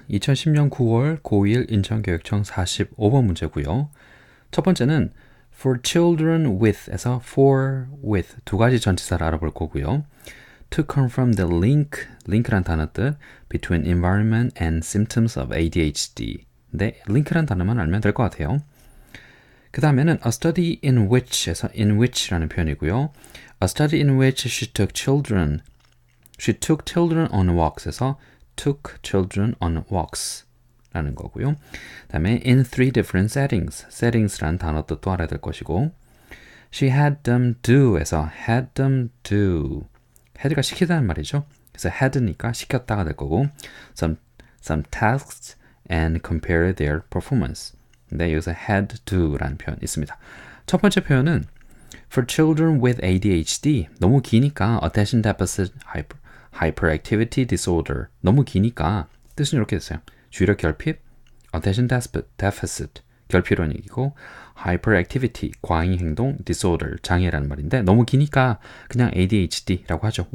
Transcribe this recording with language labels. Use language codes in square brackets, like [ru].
[ko] 2010년 9월 고1 인천교육청 45번 문제고요. 첫 번째는 [en] for children with [ko] 에서 for with 두 가지 전치사를 알아볼 거고요. [en] to confirm the link란 [ko] 단어 뜻 [en] between environment and symptoms of ADHD. [ko] 네, link란 단어만 알면 될 것 같아요. 그 다음에는 [en] a study in which [ko] 에서 in which라는 표현이고요. [en] a study in which she took children on walks에서 took children on walks [ko] 라는 거고요. [en] 그 다음에 in three different settings라는 [ko] 단어 뜻도 알아야 될 것이고 [en] she had them do에서 had them do had가 [ko] 시키다는 말이죠. 그래서 had니까 시켰다가 될 거고 [en] some tasks and compare their performance. [ko] 근데 여기서 had to라는 표현 있습니다. 첫 번째 표현은 [en] for children with ADHD [ko] 너무 기니까 [en] attention deficit hyperactivity disorder [ko] 너무 기니까 뜻은 이렇게 됐어요. 주의력 결핍, [en] attention deficit [ko] 결핍이라는 얘기고 hyperactivity 과잉 행동 disorder 장애라는 말인데 너무 기니까 그냥 ADHD라고 하죠.